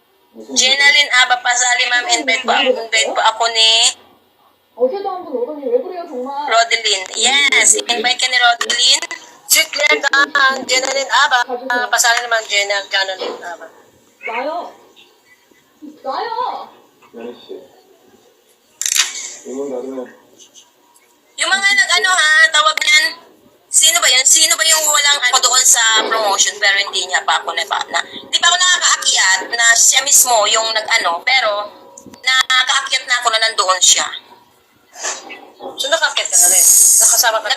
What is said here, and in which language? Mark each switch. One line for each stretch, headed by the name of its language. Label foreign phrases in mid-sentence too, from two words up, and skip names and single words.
Filipino: Jenaline Aba pasali ma'am, invite po ako ni
Korean: 어제도 한 분 오더니 왜 그래요 정말.
Filipino: Rodeline. Yes, invite ka ni Rodeline. Si Claire Gang, Jenaline Aba. Pasali naman Jenaline Aba.
Korean: 나요. 나요. 연희 씨, 이번 날은
Filipino: Yung mga nag-ano ha, tawag niyan, sino ba yun? Sino ba yung walang ako doon sa promotion pero hindi niya pa ako hindi pa ako nakakaakyat na siya mismo yung nag-ano, pero nakakaakyat na ako na nandoon siya. So nakakit ka na rin? Nakasama ka na?